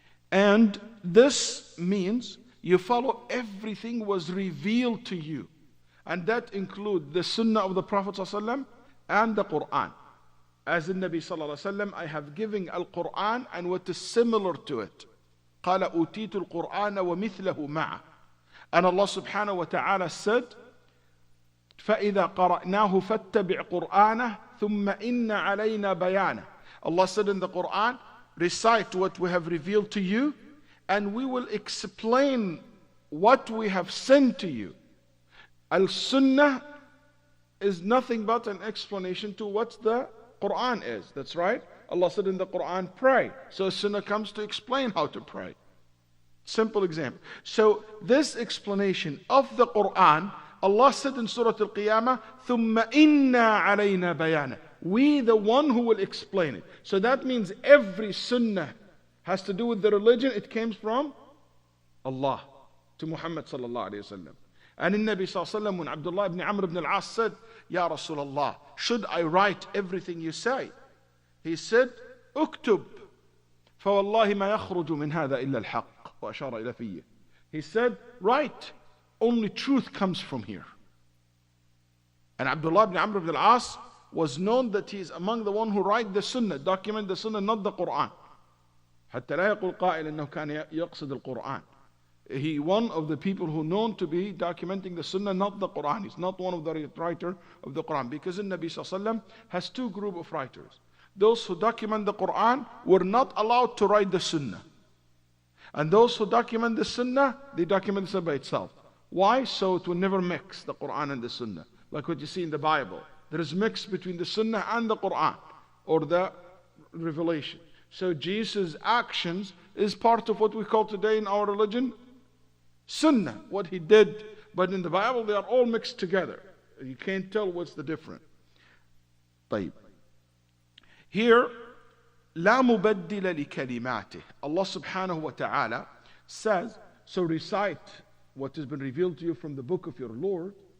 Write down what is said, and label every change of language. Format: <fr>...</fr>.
<en>And this means you follow everything was revealed to you. And that includes the Sunnah of the Prophet ﷺ and the Quran. As in Nabi sallallahu alayhi wa sallam, I have given Al-Quran and what is similar to it.</en> <ar>قَالَ أُوتِيتُ الْقُرْآنَ وَمِثْلَهُ مَعَهُ.</ar> <en>And Allah subhanahu wa ta'ala said,</en> <ar>فَإِذَا قَرَأْنَاهُ فَاتَّبِعْ قُرْآنَهُ ثُمَّ إِنَّ عَلَيْنَا بَيَانَهُ.</ar> <en>Allah said in the Quran, recite what we have revealed to you, and we will explain what we have sent to you. Al-Sunnah is nothing but an explanation to what the Quran is. That's right. Allah said in the Quran, pray. So Sunnah comes to explain how to pray. Simple example. So this explanation of the Quran, Allah said in Surah Al-Qiyamah,</en> <ar>ثُمَّ إِنَّا عَلَيْنَا بَيَانَهُ.</ar> <en>We the one who will explain it. So that means every Sunnah has to do with the religion. It came from Allah to Muhammad sallallahu alayhi wa sallam. And in Nabi sallallahu alayhi wa sallam, when Abdullah ibn Amr ibn al-As said, Ya Rasulullah, should I write everything you say?</en> <ar>He said, اكتب فوالله ما يخرج من هذا إلا الحق. وأشار إلى فيه.</ar> <en>He said, write, only truth comes from here. And Abdullah ibn Amr ibn al-As was known that he is among the one who write the Sunnah, document the Sunnah, not the Quran.</en> <ar>حتى لا يقول قائل إنه كان يقصد القرآن.</ar> <en>He one of the people who known to be documenting the Sunnah, not the Quran. He's not one of the writer of the Quran, because the Nabi sallallahu alaihi wasallam has two group of writers. Those who document the Quran were not allowed to write the Sunnah. And those who document the Sunnah, they document the Sunnah by itself. Why? So it will never mix the Quran and the Sunnah. Like what you see in the Bible. There is mix between the Sunnah and the Quran, or the revelation. So Jesus' actions is part of what we call today in our religion Sunnah, what he did. But in the Bible, they are all mixed together. You can't tell what's the difference.</en> <ar>طيب. Here, لا مبدل لكلماته.</ar> <en>Allah subhanahu wa ta'ala says, so recite what has been revealed to you from the book of your Lord.</en>